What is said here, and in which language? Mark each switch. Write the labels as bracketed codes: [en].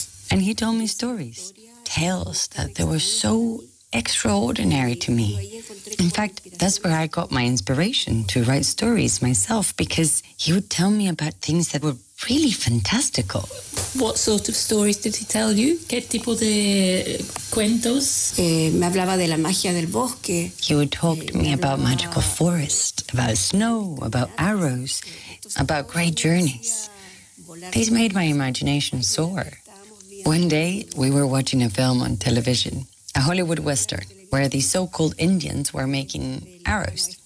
[en] And he told me stories. Tales that they were so extraordinary to me. In fact, that's where I got my inspiration to write stories myself, because he would tell me about things that were really fantastical. What sort of stories did he tell you? [es] ¿Qué tipo de cuentos? Me hablaba de la magia del bosque. [en] He would talk to me about magical forest, about snow, about arrows, about great journeys. These made my imagination soar. One day, we were watching a film on television, a Hollywood Western, where the so-called Indians were making arrows.